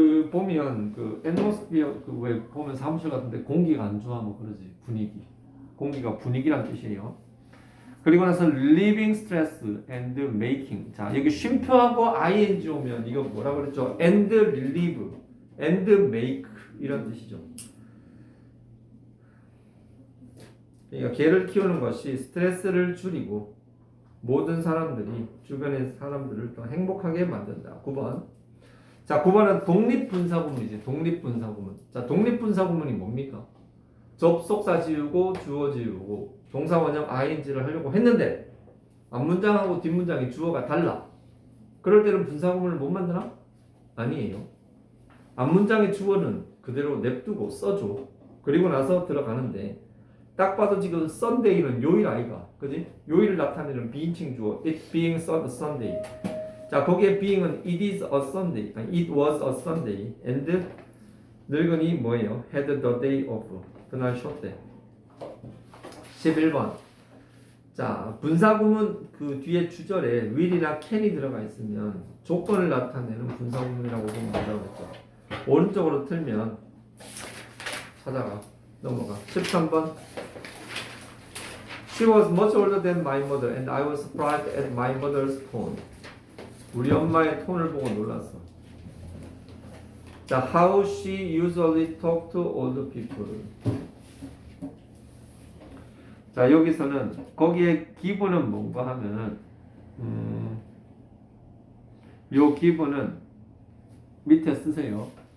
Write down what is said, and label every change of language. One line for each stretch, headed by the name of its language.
Korean: 보면 atmosphere 왜 보면 사무실 같은데 공기가 안 좋아 뭐 그러지. 분위기. 공기가 분위기란 뜻이에요. 그리고 나서
English: living stress and making.
Korean: 자, 여기 쉼표하고 ing 오면 이거 뭐라 그랬죠?
English: and relieve, and make
Korean: 이런 뜻이죠. 그러니까 개를 키우는 것이 스트레스를 줄이고 모든 사람들이 주변의 사람들을 더 행복하게 만든다. 9번. 자, 9번은 독립분사구문이지. 독립분사구문. 자, 독립분사구문이 뭡니까? 접속사 지우고 주어 지우고 동사 원형 ing를 하려고 했는데 앞문장하고 뒷문장이 주어가 달라. 그럴 때는 분사구문을 못 만드나? 아니에요. 앞문장의 주어는 그대로 냅두고 써줘. 그리고 나서 들어가는데 딱 봐도 지금 Sunday는 요일 아이가, 그지? 요일을 나타내는 비인칭 주어.
English: It being Sunday.
Korean: 자, 거기에
English: being은 it is a Sunday, 아니, it was a Sunday, and
Korean: 늙은이 뭐예요?
English: had the day off.
Korean: 그날 쉬었대. 11번. 자, 분사구문 그 뒤에 주절에 will이나 can이 들어가 있으면 조건을 나타내는 분사구문이라고 보면 된다고 했죠. 오른쪽으로 틀면 찾아가. 넘어가. 13번.
English: She was much older than my mother and I was surprised at my mother's tone.
Korean: 우리 엄마의 톤을 보고 놀랐어.
English: 자, how she usually talk to old people.
Korean: 자, 여기서는 거기에 기본은 뭔가 하면은 요 기본은 밑에 쓰세요.